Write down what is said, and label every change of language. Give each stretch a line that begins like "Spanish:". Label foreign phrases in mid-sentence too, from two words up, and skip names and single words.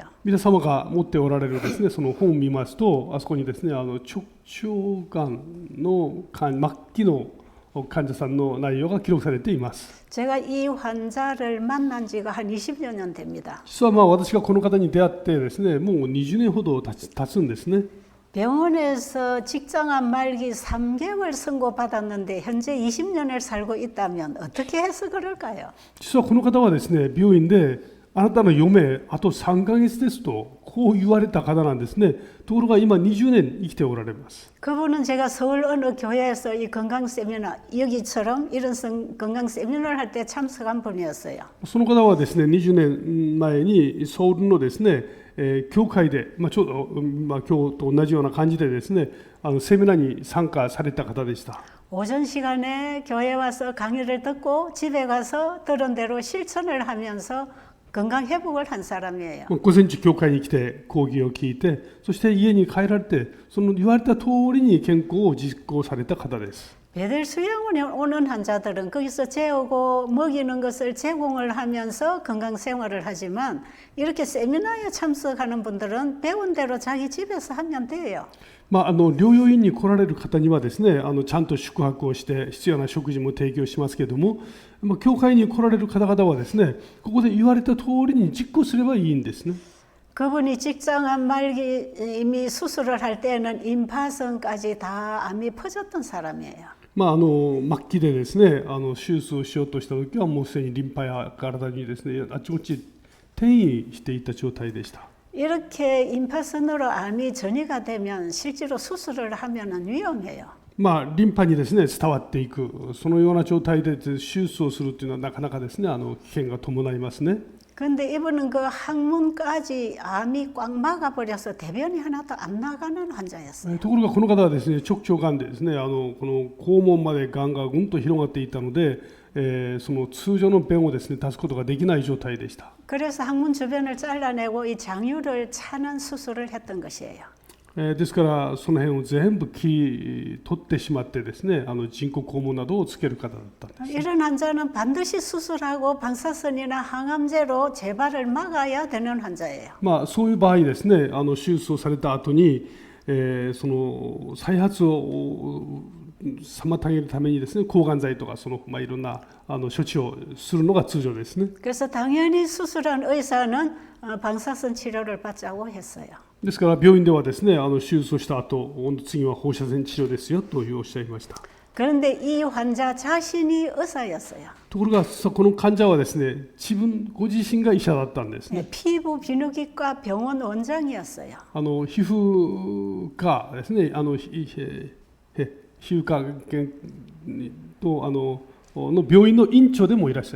Japanese: 皆様が持っておられるですね、その本を見ますと、あそこにですね、直腸がんの末期の患者さんの内容が記録されています。
Korean: 제가 이 환자를 만난 지가 한 20여 년 됩니다.
Japanese: 実は私がこの方に出会ってですね、もう20年ほど経つんですね。
Korean: 병원에서 직장암 말기 3개월 선고받았는데 현재 20년을 살고 있다면 어떻게 해서 그럴까요?
Japanese: 実はこの方はですね、病院であなたの余命あと3ヶ月ですとこう言われた方なんですね。ところが今20年生きておられます。
Korean: 그분은 제가 서울 어느 교회에서 이 건강 세미나 여기처럼 이런 건강 세미나를 할 때 참석한 분이었어요.
Japanese: その方はですね、20年前にソウルのですね、教会で、ちょうど、今日と同じような感じでですね、セミナーに参加された方でした。
Korean: 오전 시간에 교회 와서 강의를 듣고 집에 가서 들은 대로 실천을 하면서 건강 회복을 한 사람이에요.
Japanese: 午前中教会に来て講義を聞いて、そして家に帰られて、その言われた通りに健康を実行された方です。
Korean: 배들 수양원에 오는 환자들은 거기서 재우고 먹이는 것을 제공을 하면서 건강 생활을 하지만 이렇게 세미나에 참석하는 분들은 배운 대로 자기 집에서 하면 돼요.
Japanese: 療養院に来られる方にはですね、ちゃんと宿泊をして必要な食事も提供しますけれども、教会に来られる方々はですね、ここで言われた通りに実行すればいいんですね。
Korean: 그분이 직장암 말기 이미 수술을 할 때는 임파선까지 다 암이 퍼졌던 사람이에요.
Japanese: 末期でですね、手術をしようとした時はもうすでにリンパや体にですね、あちこち転移していた状態でした。
Korean: 이렇게 임파선으로 암이 전이가 되면 실제로 수술을 하면 위험해요.
Japanese: リンパにですね伝わっていくそのような状態で手術をするというのはなかなかですね危険が伴いますね。
Korean: 근데 이분은 그 항문까지 암이 꽉 막아버려서 대변이 하나도 안 나가는 환자였어요.
Japanese: ところがこの方はですね直腸がんでですねこの肛門までがんがぐんと広がっていたので、その通常の便をですね出すことができない状態でした。
Korean: 그래서 항문 주변을 잘라내고 이 장유를 차는 수술을 했던 것이에요.
Japanese: ですからその辺を全部取ってしまってですね人工肛門などをつける方だったんです。
Korean: 이런 환자는 반드시 수술하고 방사선이나 항암제로 재발을 막아야 되는 환자예요.
Japanese: そういう場合ですね手術をされた後に、その再発を妨げるためにですね抗がん剤とかその、いろんな処置をするのが通常ですね。
Korean: 그래서 당연히 수술한 의사는 방사선 치료를 받자고 했어요.
Japanese: ですから病院ではですね手術をした後次は放射線治療ですよとおっしゃいました。
Korean: 그런데 이 환자 자신이 의사였어요.
Japanese: ところがこの患者はですねご自身が医者だったんですね。
Korean: 피부 비누기과 병원 원장이었어요.
Japanese: 皮膚科ですね皮膚科との病院の院長でもいらっしゃいました。